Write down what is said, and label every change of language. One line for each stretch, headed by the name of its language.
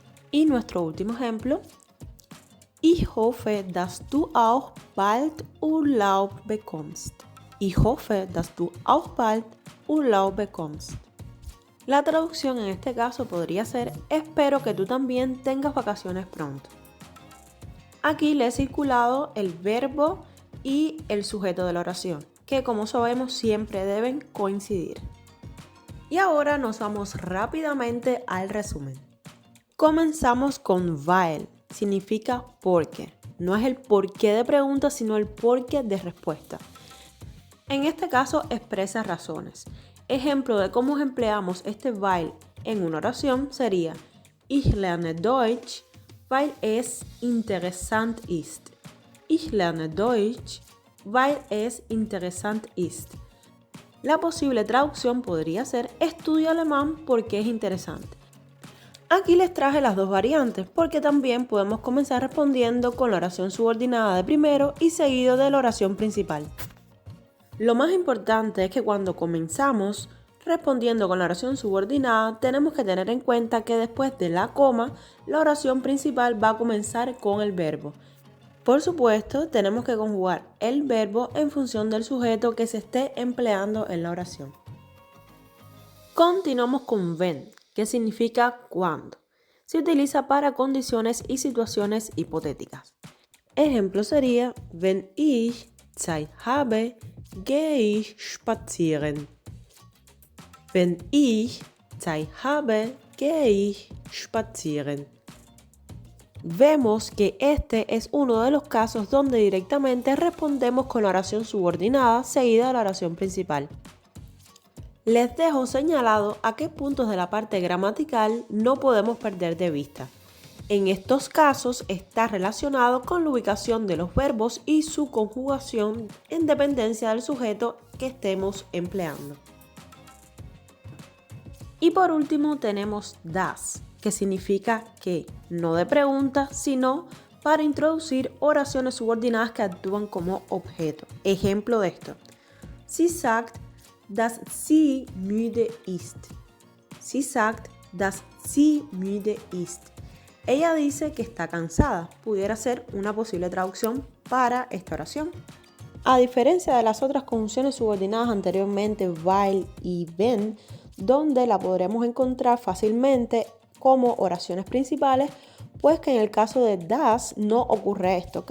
Spanish: Y nuestro último ejemplo:
German: Ich hoffe, dass du auch bald Urlaub bekommst. Ich hoffe, dass du auch bald Urlaub bekommst.
Spanish: La traducción en este caso podría ser: espero que tú también tengas vacaciones pronto. Aquí le he circulado el verbo y el sujeto de la oración, que como sabemos siempre deben coincidir. Y ahora nos vamos rápidamente al resumen. Comenzamos con weil, significa porque. No es el porqué de pregunta, sino el porqué de respuesta. En este caso expresa razones. Ejemplo de cómo empleamos este weil en una oración sería:
German: Ich lerne Deutsch, weil es interessant ist. Ich lerne Deutsch, weil es interessant ist.
Spanish: La posible traducción podría ser: estudio alemán porque es interesante. Aquí les traje las dos variantes porque también podemos comenzar respondiendo con la oración subordinada de primero y seguido de la oración principal. Lo más importante es que cuando comenzamos respondiendo con la oración subordinada tenemos que tener en cuenta que después de la coma la oración principal va a comenzar con el verbo. Por supuesto, tenemos que conjugar el verbo en función del sujeto que se esté empleando en la oración. Continuamos con wenn, que significa cuando. Se utiliza para condiciones y situaciones hipotéticas. Ejemplo sería:
German: Wenn ich Zeit habe, gehe ich spazieren. Wenn ich Zeit habe, gehe ich spazieren.
Spanish: Vemos que este es uno de los casos donde directamente respondemos con la oración subordinada seguida de la oración principal. Les dejo señalado a qué puntos de la parte gramatical no podemos perder de vista. En estos casos está relacionado con la ubicación de los verbos y su conjugación en dependencia del sujeto que estemos empleando. Y por último tenemos das, que significa que, no de pregunta, sino para introducir oraciones subordinadas que actúan como objeto. Ejemplo de esto:
German: Sie sagt, dass sie müde ist. Sie sagt, dass sie müde ist.
Spanish: Ella dice que está cansada. Pudiera ser una posible traducción para esta oración. A diferencia de las otras conjunciones subordinadas anteriormente, weil y wenn, donde la podremos encontrar fácilmente como oraciones principales, pues que en el caso de das no ocurre esto.